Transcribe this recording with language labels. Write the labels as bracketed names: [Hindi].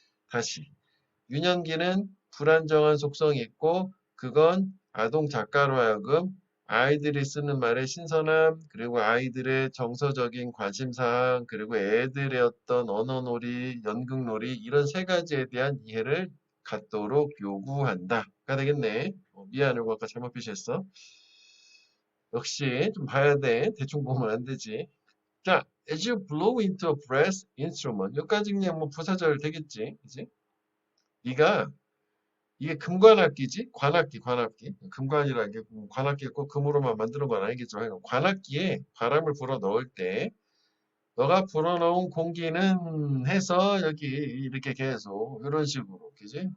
[Korean] 다시 유년기는 불안정한 속성이 있고 그건 아동 작가로 하여금 아이들이 쓰는 말의 신선함, 그리고 아이들의 정서적인 관심사항, 그리고 애들의 어떤 언어놀이, 연극놀이 이런 세 가지에 대한 이해를 갖도록 요구한다가 되겠네. 미안해, 아까 잘못 표시했어. 역시 좀 봐야 돼. 대충 보면 안 되지. [English] 자, as you blow into a brass instrument. [Korean] 여기까지 그냥 뭐 부사절 되겠지. 그지? 네가 이게 금관악기지? 관악기. 금관이라는 게 관악기 꼭 금으로만 만드는 건 아니겠지만 관악기에 바람을 불어 넣을 때 너가 불어넣은 공기는 해서 여기 이렇게 계속 이런 식으로 그지?